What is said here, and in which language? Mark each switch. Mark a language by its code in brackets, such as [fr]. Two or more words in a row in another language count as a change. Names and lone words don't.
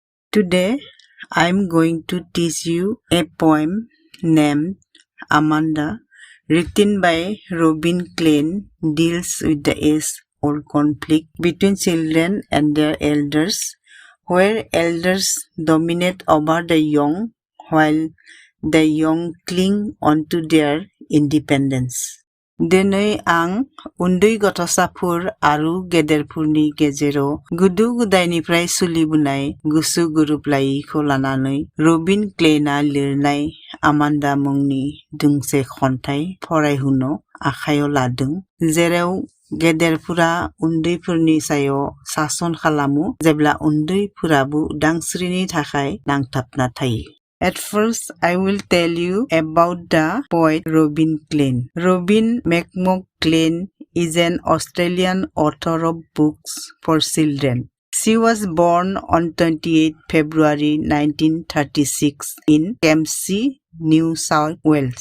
[en] Today, I'm going to teach you a poem named Amanda, written by Robin Klein, deals with the age-old conflict between children and their elders, where elders dominate over the young, while the young cling onto their independence. [brx] दिनै आं उन्दै गथ'साफोर आरो गेदेरफोरनि गेजेराव गोदो गोदायनिफ्राय सोलिबोनाय गोसो गोरोबलायैखौ लानानै रबिन क्लेना लिरनाय आमान्दा मुंनि दोंसे खन्थाइ फरायहोनो आखायाव लादों, जेराव गेदेरफोरा उन्दैफोरनि सायाव सासन खालामो जेब्ला उन्दैफोराबो उदांस्रिनि थाखाय नांथाबना थायो. [en] At first, I will tell you about the poet Robin Klein. Robin McMurdo Klein is an Australian author of books for children. She was born on 28 February 1936 in Kempsey, New South Wales.